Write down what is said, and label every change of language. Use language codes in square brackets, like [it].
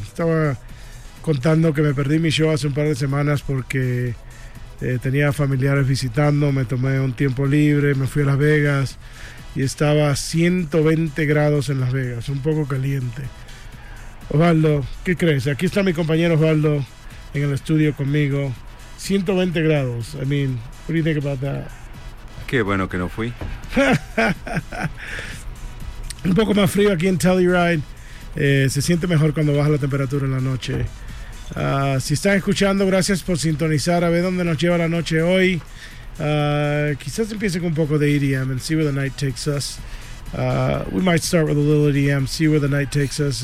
[es] Estaba contando que me perdí mi show hace un par de semanas porque tenía familiares visitando, me tomé un tiempo libre, me fui a Las Vegas y estaba a 120 grados en Las Vegas, un poco caliente. Osvaldo, ¿qué crees? Aquí está mi compañero Osvaldo en el estudio conmigo. 120 grados, [en] I mean, what do you think about that? [es] Qué bueno que no fui. Un poco más frío aquí en Telluride. Se siente mejor cuando baja la temperatura en la noche. Si están escuchando, gracias por sintonizar. A ver dónde nos lleva la noche hoy. Quizás empiece con un poco de EDM [en] and see where the night takes us. We might start with a little EDM, see where the night takes us.